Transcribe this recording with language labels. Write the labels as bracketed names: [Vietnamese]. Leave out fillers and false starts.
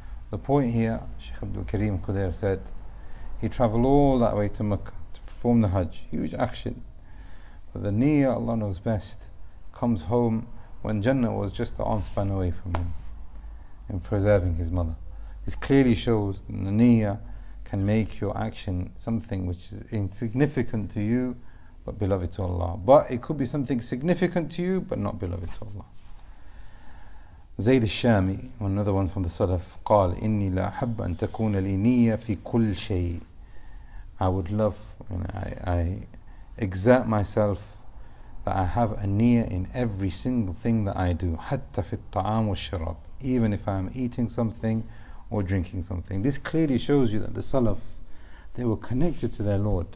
[English] The point here, Shaykh Abdul Karim Qudair said, he travelled all that way to Mecca to perform the Hajj, huge action, but the niyyah, Allah knows best, comes home when Jannah was just an arm span away from him in preserving his mother. This clearly shows that the niyyah can make your action something which is insignificant to you but beloved to Allah, but it could be something significant to you but not beloved to Allah. Zayd al-Shami, another one from the Salaf, [Arabic] قال إني لا أحب أن تكون لي نية في كل شيء. [English] I would love, I exert myself that I have a niyyah in every single thing that I do, [Arabic] حتى في الطعام والشراب, [English] even if I am eating something or drinking something. This clearly shows you that the Salaf, they were connected to their Lord.